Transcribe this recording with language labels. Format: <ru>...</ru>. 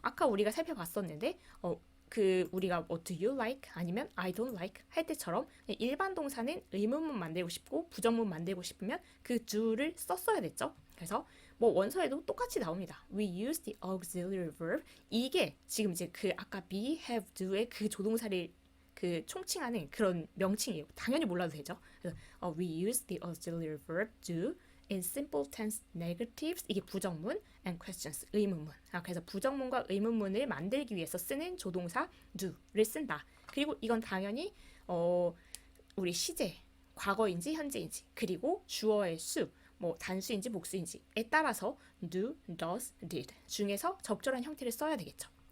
<ko>아까 우리가 살펴봤었는데 그 우리가</ko> <en>what do you like</en> <ko>아니면</ko> <en>I don't like</en> <ko>할 때처럼 일반 동사는 의문문 만들고 싶고 부정문 만들고 싶으면 그 do를 썼어야 됐죠. 그래서 뭐 원서에도 똑같이 나옵니다.</ko> <en>We use the auxiliary verb.</en> <ko>이게 지금 이제 그 아까 be, have, do의 그 조동사를 그 총칭하는 그런 명칭이에요. 당연히 몰라도 되죠. 그래서</ko> <en>we use the auxiliary verb do in simple tense negatives</en> <ko>이게 부정문</ko> <en>and questions 의문문.</en> <ko>그래서 부정문과 의문문을 만들기 위해서 쓰는 조동사 do를 쓴다. 그리고 이건 당연히 우리 시제 과거인지 현재인지 그리고 주어의 수 뭐 단수인지 복수인지에 따라서 do, does, did 중에서 적절한 형태를 써야 되겠죠.</ko>